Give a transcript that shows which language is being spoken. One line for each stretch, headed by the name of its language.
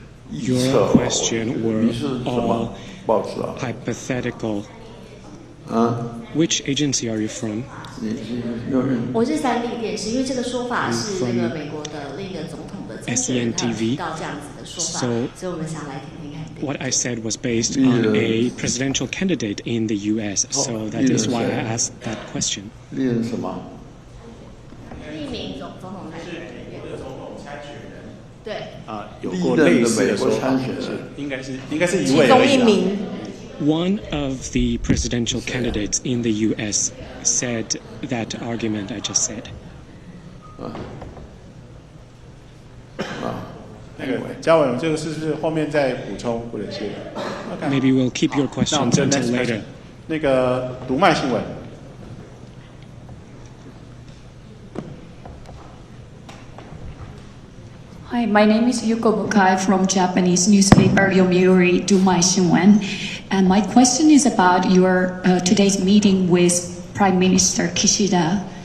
English: Your question were all hypothetical. Which agency are you from?
Chinese: 我是三立电视，因为这个说法是那个美国的另一个总统的竞选人他提到这样子的说法，所以我们想来听听看。
English: What I said was based on a presidential candidate in the U.S., so that is why I asked that question.
Chinese: 历任什么？一名总统参选人。对。有过类似的说法，应该是一位而已。
English: One of the presidential candidates in the U.S. said that argument I just said.
Chinese: 那个嘉文，这个是不是后面再补充或者是
English: ？Maybe we'll keep your questions until later.
Chinese: 那个读卖新闻。
English: Hi, my name is Yuko Bukai from Japanese newspaper Yomiuri Dumai Shinwan, and my question is about your today's meeting with Prime Minister Kishida